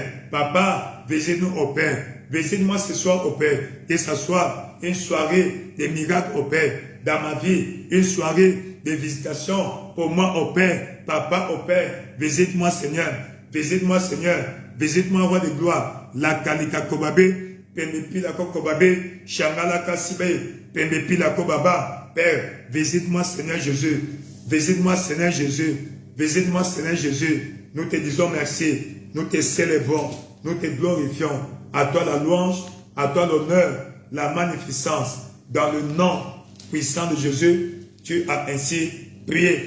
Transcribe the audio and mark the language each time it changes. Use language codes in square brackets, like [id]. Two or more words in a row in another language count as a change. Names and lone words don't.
[fr] Papa, visite-nous au Père. Visite-moi ce soir au Père. Que ce soit une soirée de miracles au Père. Dans ma vie, une soirée de visitation pour moi au Père. Papa au Père, visite-moi Seigneur. Visite-moi Seigneur. Visite-moi roi de gloire. La kalika kobabe, Pembepi la Kokobabe, Shangala Kasibe, Pembepi la Kobaba. Père, visite-moi Seigneur Jésus. Visite-moi Seigneur Jésus. Visite-moi Seigneur Jésus. Nous te disons merci. Nous te célébrons. Nous te glorifions. À toi la louange, à toi l'honneur, la magnificence. Dans le nom puissant de Jésus, tu as ainsi prié.